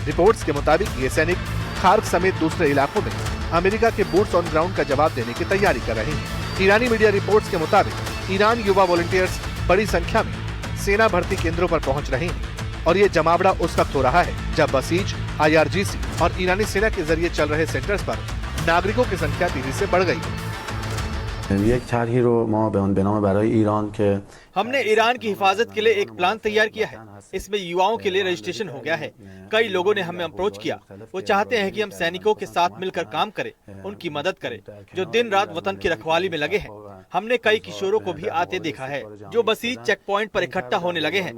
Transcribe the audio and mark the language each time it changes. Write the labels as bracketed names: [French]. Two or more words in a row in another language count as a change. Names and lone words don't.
[Hindi] रिपोर्ट्स के मुताबिक ये सैनिक खार्क समेत दूसरे इलाकों में अमेरिका के [English] boots on ground [Hindi] का जवाब देने की तैयारी कर रहे हैं। ईरानी [English] media reports [Hindi] के मुताबिक ईरान युवा वॉलंटियर्स बड़ी संख्या में सेना भर्ती केंद्रों पर पहुंच रहे हैं और ये जमावड़ा उस वक्त हो रहा है जब बसीज, IRGC और ईरानी सेना के जरिए चल रहे सेंटर्स पर नागरिकों की संख्या तेजी से बढ़ गई है। [Persian] یک طرحی رو ما به نام برای ایران که [Hindi] हमने ईरान की हिफाजत के लिए एक प्लान तैयार किया है। इसमें युवाओं के लिए रजिस्ट्रेशन हो गया है। कई लोगों ने हमें अप्रोच किया। वो चाहते हैं कि हम सैनिकों के साथ मिलकर काम करें, उनकी मदद करें जो दिन रात वतन की रखवाली में लगे हैं। हमने कई किशोरों को भी आते देखा है जो बसीज [English] check point [Hindi] पर इकट्ठा होने लगे हैं।